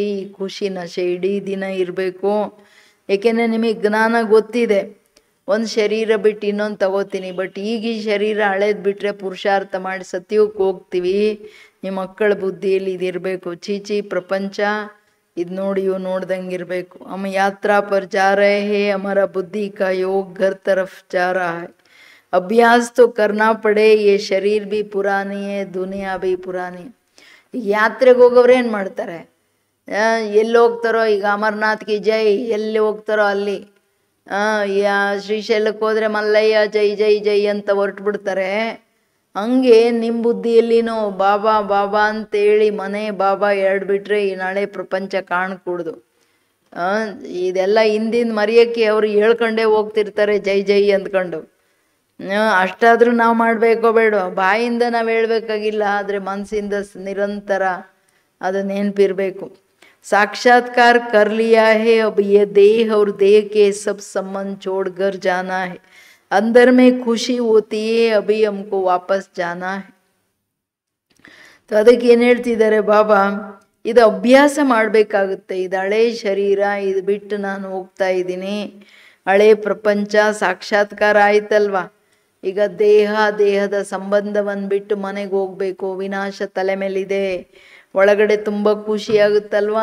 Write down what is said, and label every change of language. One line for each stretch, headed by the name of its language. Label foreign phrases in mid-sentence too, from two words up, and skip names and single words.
Kannada: ಈ ಖುಷಿ ನಶೆ ಇಡೀ ದಿನ ಇರಬೇಕು. ಏಕೆಂದರೆ ನಿಮಗೆ ಜ್ಞಾನ ಗೊತ್ತಿದೆ, ಒಂದು ಶರೀರ ಬಿಟ್ಟು ಇನ್ನೊಂದು ತಗೋತೀನಿ. ಬಟ್ ಈಗ ಈ ಶರೀರ ಹಳೇದು ಬಿಟ್ಟರೆ ಪುರುಷಾರ್ಥ ಮಾಡಿ ಸತ್ಯಕ್ಕೆ ಹೋಗ್ತೀವಿ. ನಿಮ್ಮ ಮಕ್ಕಳ ಬುದ್ಧಿಯಲ್ಲಿ ಇದಿರಬೇಕು. ಚೀಚಿ ಪ್ರಪಂಚ ಇದು ನೋಡಿ ಇವು ನೋಡ್ದಂಗೆ ಇರಬೇಕು.
Hindi: हम यात्रा पर जा रहे हैं, हमारा बुद्धि का योग घर तरफ जा रहा है. अभ्यास तो करना पड़े, ये शरीर भी पुरानी है, दुनिया भी पुरानी.
Kannada: ಈಗ ಯಾತ್ರೆಗೆ ಹೋಗೋರು ಏನು ಮಾಡ್ತಾರೆ, ಎಲ್ಲಿ ಹೋಗ್ತಾರೋ, ಈಗ ಅಮರನಾಥ್ಗೆ ಜೈ, ಎಲ್ಲಿ ಹೋಗ್ತಾರೋ ಅಲ್ಲಿ. ಶ್ರೀಶೈಲಕ್ಕೆ ಹೋದರೆ ಮಲ್ಲಯ್ಯ ಜೈ ಜೈ ಜೈ ಅಂತ ಹೊರಟುಬಿಡ್ತಾರೆ. ಹಂಗೆ ನಿಮ್ಮ ಬುದ್ಧಿಯಲ್ಲಿನೂ ಬಾಬಾ ಬಾಬಾ ಅಂತೇಳಿ ಮನೆ ಬಾಬಾ ಎರಡು ಬಿಟ್ಟರೆ ಈ ನಾಳೆ ಪ್ರಪಂಚ ಕಾಣ್ಕೂಡ್ದು. ಇದೆಲ್ಲ ಹಿಂದಿನ ಮರೆಯೋಕ್ಕೆ ಅವರು ಹೇಳ್ಕೊಂಡೇ ಹೋಗ್ತಿರ್ತಾರೆ ಜೈ ಜೈ ಅಂದ್ಕೊಂಡು. ಅಷ್ಟಾದರೂ ನಾವು ಮಾಡಬೇಕೋ ಬೇಡ, ಬಾಯಿಂದ ನಾವು ಹೇಳ್ಬೇಕಾಗಿಲ್ಲ, ಆದರೆ ಮನಸ್ಸಿಂದ ನಿರಂತರ ಅದು ನೆನಪಿರಬೇಕು.
Hindi: साक्षात्कार कर लिया है, अब ये देह और देह के सब संबंध छोड़कर जाना है. अंदर में खुशी होती है, अभी हमको वापस जाना है.
Kannada: तो ಅದಕ್ಕೆ ಏನು ಹೇಳ್ತಿದ್ದಾರೆ ಬಾಬಾ, ಇದು ಅಭ್ಯಾಸ ಮಾಡಬೇಕಾಗುತ್ತೆ. ಇದು ಹಳೆ ಶರೀರ, ಇದು ಬಿಟ್ಟು ನಾನು ಹೋಗ್ತಾ ಇದ್ದೀನಿ. ಹಳೆ ಪ್ರಪಂಚ ಸಾಕ್ಷಾತ್ಕಾರ ಆಯ್ತಲ್ವಾ. ಈಗ ದೇಹದ ಸಂಬಂಧವನ್ನು ಬಿಟ್ಟು ಮನೆಗೆ ಹೋಗ್ಬೇಕು. ವಿನಾಶ ತಲೆ ಮೇಲಿದೆ. ಒಳಗಡೆ ತುಂಬ ಖುಷಿ ಆಗುತ್ತಲ್ವಾ.